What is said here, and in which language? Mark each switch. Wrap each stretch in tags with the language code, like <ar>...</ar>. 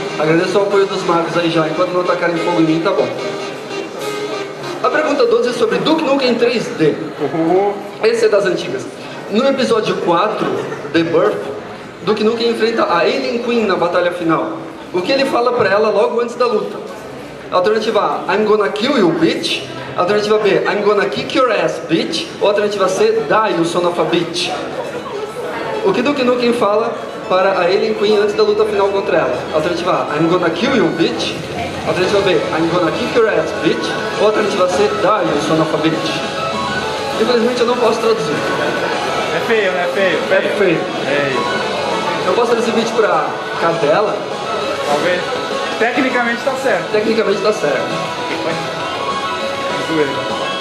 <pt>Agradeço o apoio dos magos aí já. Enquanto não tacarem fogo em mim, tá bom. A pergunta 12 é sobre Duke Nukem 3D. Esse é das antigas. No episódio 4, The Birth, Duke Nukem enfrenta a Alien Queen na batalha final. O que ele fala pra ela logo antes da luta? Alternativa A,</pt> <en>I'm gonna kill you, bitch.</en> <pt>Alternativa B,</pt> <en>I'm gonna kick your ass, bitch.</en> <pt>Ou alternativa C,</pt> <en>die, you son of a bitch.</en> <pt>O que Duke Nukem fala para a Alien Queen antes da luta final contra ela? Alternativa A,</pt> <en>I'm gonna kill you, bitch.</en> <pt>Alternativa B,</pt> <en>I'm gonna kick your ass, bitch.</en> <pt>Ou alternativa C,</pt> <en>die, you son of a bitch.</en> <pt>Infelizmente eu não posso traduzir. É feio, né? Feio. É feio. Eu posso traduzir bitch pra cadela? Talvez. Tecnicamente tá certo. Tecnicamente tá certo. Zoeira.</pt>